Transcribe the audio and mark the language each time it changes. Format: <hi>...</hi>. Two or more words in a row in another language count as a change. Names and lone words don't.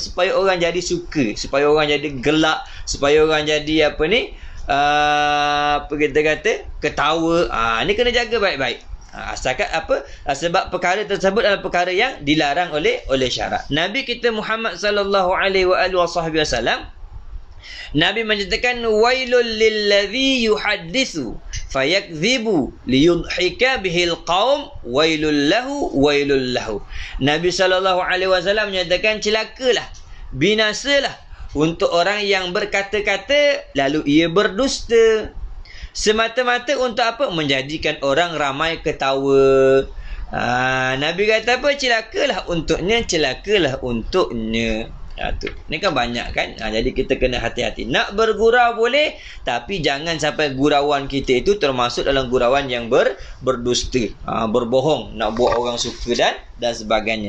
<ms>Supaya orang jadi suka, supaya orang jadi gelak, supaya orang jadi kita kata ketawa. Ni kena jaga baik-baik. Asalkan apa? Sebab perkara tersebut adalah perkara yang dilarang oleh syarak. Nabi kita Muhammad</ms> <ar>صلى الله عليه وسلم,</ar> <ms>Nabi menyatakan</ms> <ar>ويل للذي يحدث فيكذب ليضحك به القوم ويل له ويل له.</ar> <ms>Nabi SAW menyatakan celakalah, binasalah untuk orang yang berkata-kata lalu ia berdusta, semata-mata untuk apa? Menjadikan orang ramai ketawa. Nabi kata apa? Celakalah untuknya, celakalah untuknya. Tu. Ni kan banyak kan. Jadi kita kena hati-hati. Nak bergurau boleh, tapi jangan sampai gurauan kita itu termasuk dalam gurauan yang berdusta, berbohong, nak buat orang suka dan sebagainya.</ms>